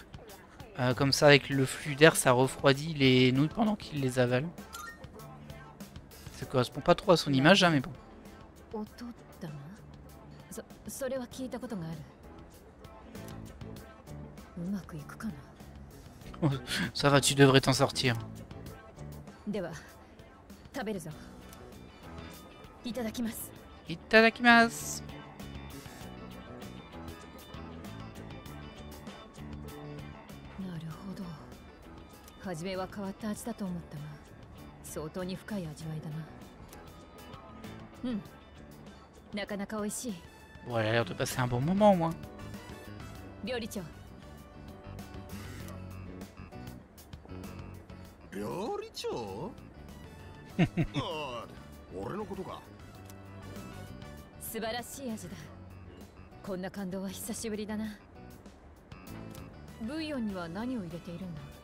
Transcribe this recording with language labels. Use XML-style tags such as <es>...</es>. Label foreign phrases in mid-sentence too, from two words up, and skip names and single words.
<fr>Comme ça, avec le flux d'air, ça refroidit les nouilles pendant qu'il les avale. Ça correspond pas trop à son image, hein, mais bon. Ça va, tu devrais t'en sortir.</fr> <ja>Itadakimasu. 初めは変わった味だと思ったが、相当に深い味わいだな。うん、なかなか美味しい。</ja> <fr>Bon, elle a l'air de passer un bon moment, au moins.</fr> <ja>料理長。料理長？ああ、俺のことか。素晴らしい味だ。こんな感動は久しぶりだな。ブイヨンには何を入れているんだ？</ja>